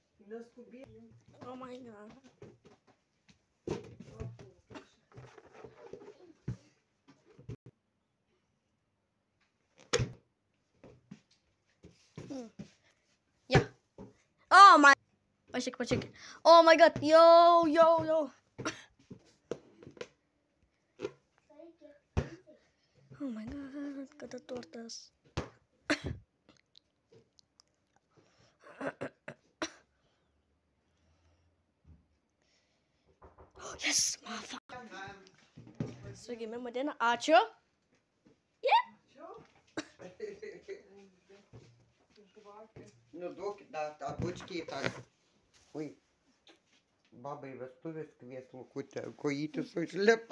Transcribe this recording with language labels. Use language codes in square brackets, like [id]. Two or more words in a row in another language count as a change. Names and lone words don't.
[lt] Neskubėk. [en] Oh my god. Yeah. Oh my. Pažiūrėk. Oh my god. Yo. Oh my god. [lt] Kada tortas. [en] Oh, yes, motherfucker. [lt] Su gimimo diena. Ačiū. Nu duokit dar tą bučkį tą. Oi. Babai vestuvės kvies Lukutę, kojytis užlipa.